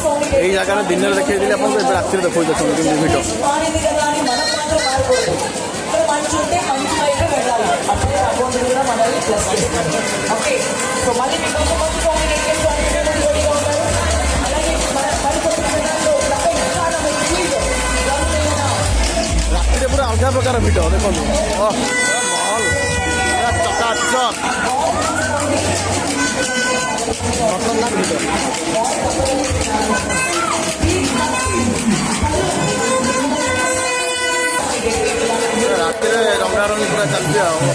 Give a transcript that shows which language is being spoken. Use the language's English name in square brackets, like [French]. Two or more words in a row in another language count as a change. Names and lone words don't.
[Odia] ଏଇ ଜାଗାରେ ଦିନରେ ଦେଖେଇଥିଲି ଆପଣଙ୍କୁ, ଏବେ ରାତିରେ ଦେଖାଉଛି ଦେଖନ୍ତୁ କେମିତି ଭିଡ଼। [Telugu] మారింది కదా అని మనం మాత్రం మారకూడదు. ఇక్కడ మంచి ఉంటే మంచి వైపు వెళ్ళాలి. అప్పుడే అకౌంట్ కూడా మనల్ని ప్లస్ చేస్తుంది. ఓకే, సో మళ్ళీ మీకు కొంతమంది కాంబినేషన్స్ రెడీగా ఉంటారు. అలాగే మరి కొన్ని విధాల్లో ఇంకా [Odia] ରାତିରେ ପୁରା ଅଲଗା ପ୍ରକାର ଭିଡ଼ ଦେଖନ୍ତୁ। ମଲ୍ ପୁରା ଚକାଚକ ଖତରନାକ ଭିଡ଼। ରାତିରେ ରଙ୍ଗାରଙ୍ଗୀ ପୁରା ଚାଲିଛି ଆଉ।